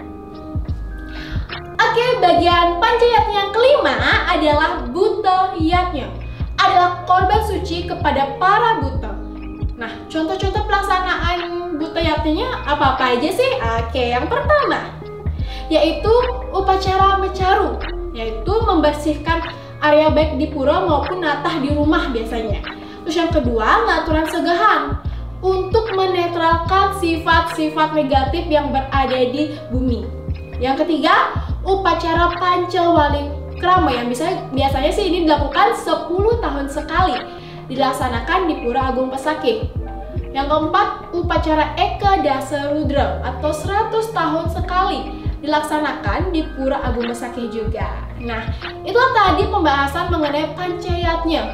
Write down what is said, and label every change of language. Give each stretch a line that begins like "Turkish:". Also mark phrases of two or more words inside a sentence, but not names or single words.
Indonesian: Oke, bagian pancayatnya yang kelima adalah buta yatnya, adalah korban suci kepada para buta. Nah, contoh-contoh pelaksanaan buta yatnya apa-apa aja sih? Oke, yang pertama yaitu upacara mecaru, yaitu membersihkan area baik di pura maupun natah di rumah biasanya. Terus yang kedua,
Balinese: ngaturan segahan
Indonesian: untuk menetralkan sifat-sifat negatif yang berada di bumi. Yang ketiga, upacara pancawali krama yang biasanya sih ini dilakukan 10 tahun sekali, dilaksanakan di Pura Agung Pesakih. Yang keempat, upacara Eka Dasa Rudra atau 100 tahun sekali, dilaksanakan di Pura Agung Pesakih juga. Nah, itulah tadi pembahasan mengenai pancayatnya.